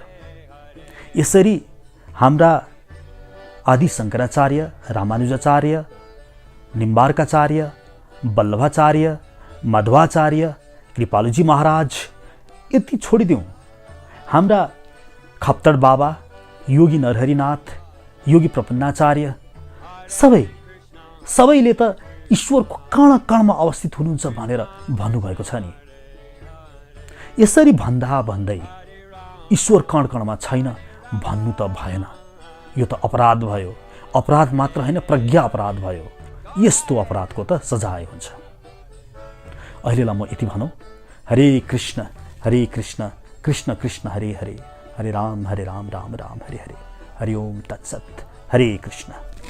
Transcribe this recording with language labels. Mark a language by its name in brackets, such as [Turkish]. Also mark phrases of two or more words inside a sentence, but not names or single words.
[Nepali] यसरी हाम्रा आदि शङ्कराचार्य, रामानुजाचार्य, निम्बार्काचार्य, वल्लभाचार्य, मध्वाचार्य, कृपालुजी महाराज यति छोडिदिउँ, हाम्रा खप्तड बाबा, योगी नरहरिनाथ, योगी प्रपन्नाचार्य सबैले त ईश्वरको कण कणमा अवस्थित हुनुहुन्छ भनेर भन्नुभएको छ नि। यसरी भन्दा भन्दै ईश्वर कण कणमा छैन भन्नु त भएन। यो त अपराध भयो। अपराध मात्र होइन, प्रज्ञा अपराध भयो। यस्तो अपराधको त सजाय हुन्छ। अहिलेलाई म यति भनौँ। हरे कृष्ण कृष्ण कृष्ण हरे हरे, हरे राम राम राम हरे हरे। हरि ओम तत्सत। हरे कृष्ण।